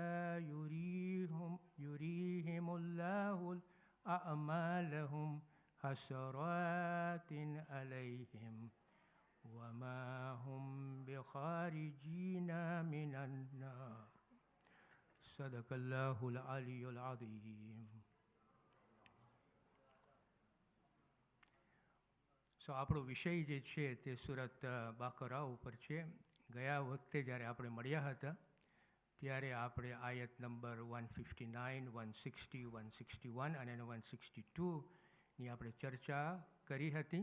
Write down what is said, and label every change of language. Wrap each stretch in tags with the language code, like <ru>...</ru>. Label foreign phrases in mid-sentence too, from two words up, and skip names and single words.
<ar>يريهم الله أعمالهم حسرات عليهم وما هم بخارجين من النار. صدق الله العلي العظيم.</ar> <gu>આપણો વિષય જે છે તે સુરત બાકરા ઉપર છે. ગયા વખતે જ્યારે આપણે મળ્યા હતા ત્યારે આપણે આયત નંબર 159, 160, 161 અને 162ની આપણે ચર્ચા કરી હતી.</gu>